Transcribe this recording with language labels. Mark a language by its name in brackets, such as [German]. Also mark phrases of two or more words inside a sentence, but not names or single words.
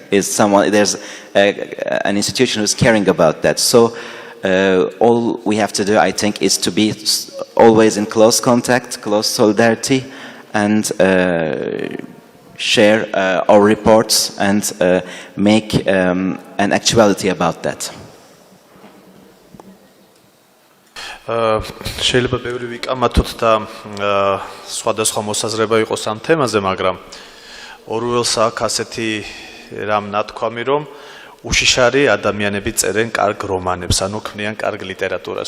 [English] There's an institution who's caring about that. So all we have to do, I think, is to be always in close contact, close solidarity, and share our reports and make an actuality about that. [Georgian] შეიძლება ბევრი ვიკამათოთ და სხვადასხვა მოსაზრება იყოს ამ თემაზე, მაგრამ ორველს აქვს ასეთი რამ ნათქვამი, რომ უშიშარი ადამიანები წერენ კარგ რომანებს, ანუ ქმნიან კარგ ლიტერატურას.